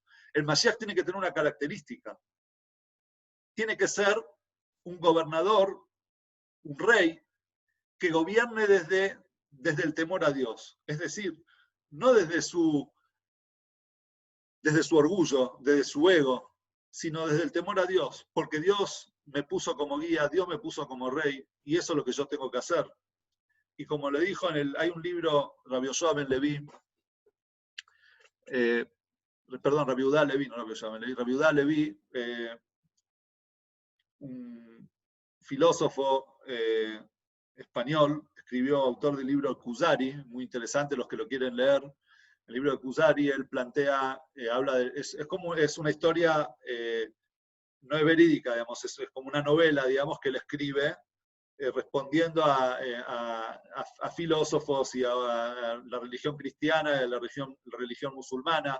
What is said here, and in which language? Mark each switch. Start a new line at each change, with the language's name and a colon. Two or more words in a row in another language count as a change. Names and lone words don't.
Spanish: El Mashiach tiene que tener una característica. Tiene que ser un gobernador, un rey, que gobierne desde el temor a Dios. Es decir, no desde su orgullo, desde su ego, sino desde el temor a Dios, porque Dios me puso como guía, Dios me puso como rey, y eso es lo que yo tengo que hacer. Y como le dijo hay un libro, Rabbi Yoshua ben Levi, Rabbi Yehuda Levi, no Rabbi Yoshua ben Levi, Rabbi Yehuda Levi, un filósofo español, escribió, autor del libro Kuzari, muy interesante, los que lo quieren leer. El libro de Kuzari, él plantea, es una historia, no es verídica, digamos, es como una novela, digamos, que él escribe respondiendo a filósofos y a la religión cristiana y a la religión musulmana.